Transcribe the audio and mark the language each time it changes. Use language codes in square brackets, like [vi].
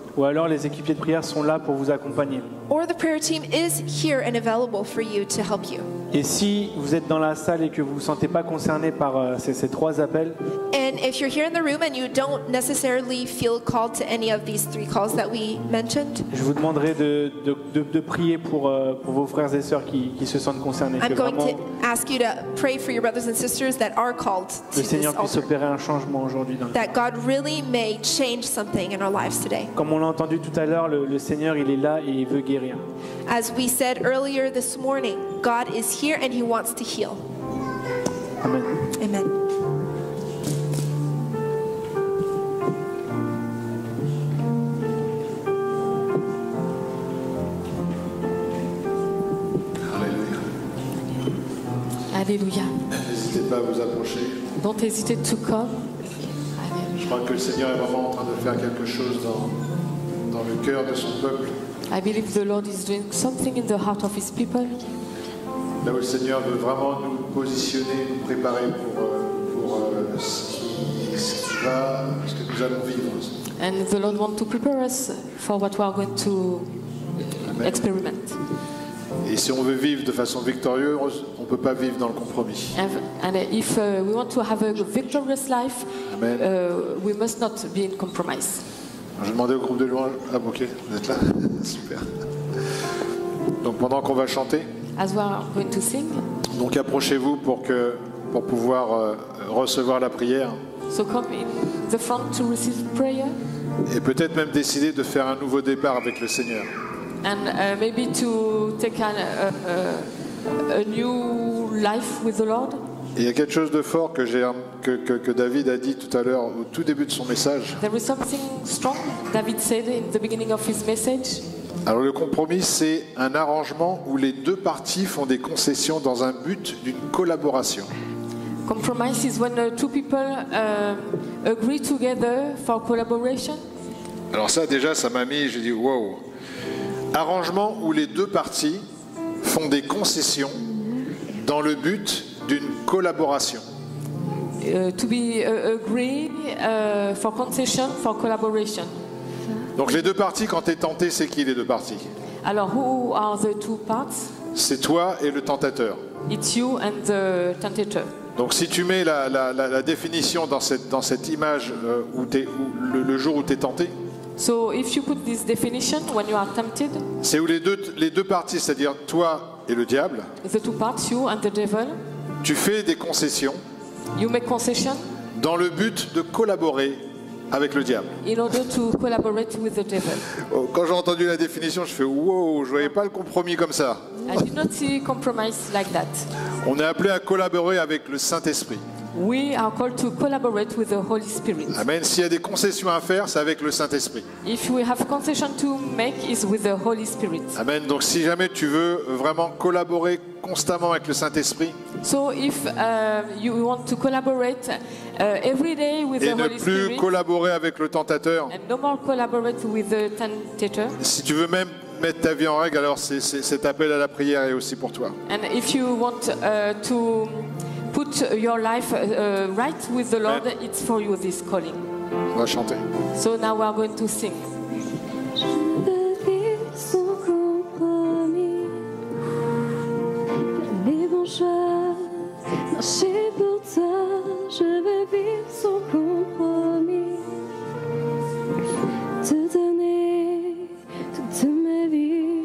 [fr] Ou alors les équipiers de prière sont là pour vous accompagner. [en] Or the prayer team is here and available for you to help you. [fr] Et si vous êtes dans la salle et que vous ne vous sentez pas concerné par ces 3 appels, [en] And if you're here in the room and you don't necessarily feel called to any of these 3 calls that we mentioned, [fr] je vous demanderai de prier pour vos frères et sœurs qui se sentent concernés. [en] I'm [fr] Que [en] going [fr] vraiment [en] to ask you to pray for your brothers and sisters that are called to [fr] le [en] this [fr] Seigneur puisse [en] altar. [fr] opérer un changement aujourd'hui. [en] That God really may change something in our lives today. [fr] Comme on l'a entendu tout à l'heure, le Seigneur il est là et il veut guérir. [en] As we said earlier this morning, God is here and He wants to heal. Amen. Amen. Alléluia. [fr] N'hésitez pas à vous approcher. [en] Don't hesitate to come. [fr] Je crois que le Seigneur est vraiment en train de faire quelque chose dans le cœur de son peuple. [en] I believe the Lord is doing something in the heart of His people. [fr] Là où le Seigneur veut vraiment nous positionner, nous préparer pour ce que nous allons vivre. [en] And the Lord wants to prepare us for what we are going to experiment. [fr] Et si on veut vivre de façon victorieuse, on ne peut pas vivre dans le compromis. [en] And if we want to have a victorious life, Amen. We must not be in compromise. [fr] Je demandais au groupe de louanges. Ah, ok, vous êtes là. Super. Donc pendant qu'on va chanter, [en] As we are going to sing, [fr] donc approchez-vous pour pouvoir recevoir la prière [en] so come in the front to receive prayer, [fr] et peut-être même décider de faire un nouveau départ avec le Seigneur. [en] and maybe to take a new life with the Lord. [fr] Et il y a quelque chose de fort que David a dit tout à l'heure au tout début de son message. [en] There is something strong David said in the beginning of his message. [fr] Alors le compromis, c'est un arrangement où les deux parties font des concessions dans un but d'une collaboration. [en] Compromise is when two people agree together for collaboration. [fr] Alors ça déjà, ça m'a mis, j'ai dit wow. Arrangement où les deux parties font des concessions dans le but d'une collaboration. [en] To be agree for concession, for collaboration. [fr] Donc les deux parties, quand tu es tenté, c'est qui les deux parties? [en] Alors, who are the two parts? [fr] C'est toi et le tentateur. [en] It's you and the tentator. [fr] Donc si tu mets la définition dans cette image le jour où tu es tenté, [en] So if you put this definition when you are tempted, [fr] c'est où les deux parties, c'est-à-dire toi et le diable, [en] the two parts, you and the devil, [fr] tu fais des concessions [en] you make concession [fr] dans le but de collaborer avec le diable. [en] in order to collaborate with the devil. [fr] Oh, quand j'ai entendu la définition, je fais wow, je voyais pas le compromis comme ça. [en] I did not see compromise like that. [fr] On est appelé à collaborer avec le Saint-Esprit. [en] We are called to collaborate with the Holy Spirit. Amen. [fr] S'il y a des concessions à faire, c'est avec le Saint-Esprit. [en] If we have concession to make, is with the Holy Spirit. Amen. [fr] Donc si jamais tu veux vraiment collaborer constamment avec le Saint-Esprit [en] So if you want to collaborate every day with [fr] et ne [en] Holy [fr] plus [en] Spirit [fr] collaborer avec le tentateur, [en] and no more collaborate with the tentator, [fr] si tu veux même mettre ta vie en règle, alors cet appel à la prière est aussi pour toi. [en] and if you want to put your life right with the Lord, Amen. it's for you, this calling. [fr] On va chanter. [en] So now we are going to sing. [fr] Je veux vivre sans compromis, faire les bons choix, marcher pour toi. Je veux vivre sans compromis, te donner toute ma vie.